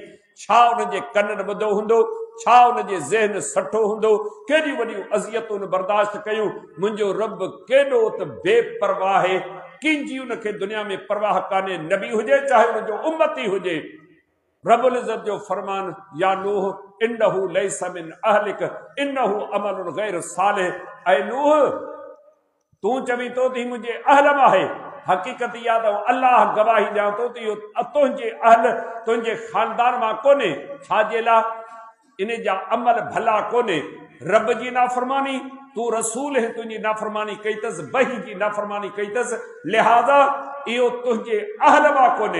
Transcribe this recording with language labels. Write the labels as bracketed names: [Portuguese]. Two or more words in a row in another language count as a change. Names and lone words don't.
[Sindhi] छा उन जे कननि ॿुधो हूंदो, छा उन जे ज़हन सठो हूंदो, केॾियूं वॾियूं अज़ियतूं बर्दाश्त कयूं। मुंहिंजो रब केॾो त बेपरवाह आहे, कंहिंजी उनखे दुनिया में परवाह कान्हे, नबी हुजे चाहे उनजो उम्मती हुजे। रब्बुल इज़्ज़त जो फरमान, [Arabic] يا نوح إنه ليس من أهلك إنه عمل غير صالح. [Sindhi] ऐं नूह तूं चवीं थो त मुंहिंजे अहल मां आहे, हक़ीक़त इहा त अल्लाह गवाही ॾियां थो त इहो तुंहिंजे अहल तुंहिंजे ख़ानदान मां कोन्हे। छाजे लाइ? इन जा अमल भला कोन्हे। रब जी नाफ़रमानी, तूं रसूल है, तुंहिंजी नाफ़रमानी कई अथसि, वही जी नाफ़रमानी कई अथसि, लिहाज़ा इहो तुंहिंजे अहल मां कोन्हे।